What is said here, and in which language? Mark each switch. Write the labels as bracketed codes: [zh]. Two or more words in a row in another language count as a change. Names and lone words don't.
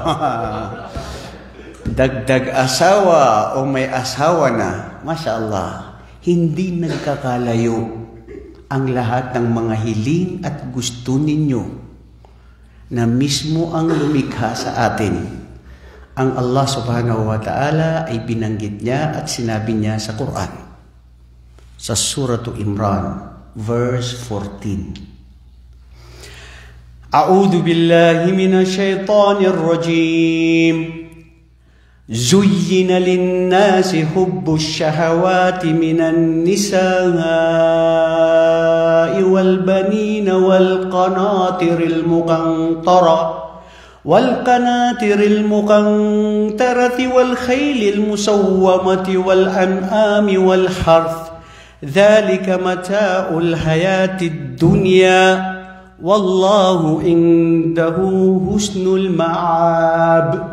[tl] Dagdag asawa o may asawa na. Mashallah. Hindi nagkakalayo ang lahat ng mga hiling at gusto ninyo na mismo ang lumikha sa atin. Ang Allah [ar] سبحانه وتعالى [tl] ay binanggit niya at sinabi niya sa Quran. Sa Surah Imran, verse 14. [ar] أعوذ بالله من الشيطان الرجيم. زين للناس حب الشهوات من النساء والبنين والقناطر المقنطرة والخيل المسومة والأنعام والحرث ذلك متاع الحياة الدنيا والله عنده حسن المآب.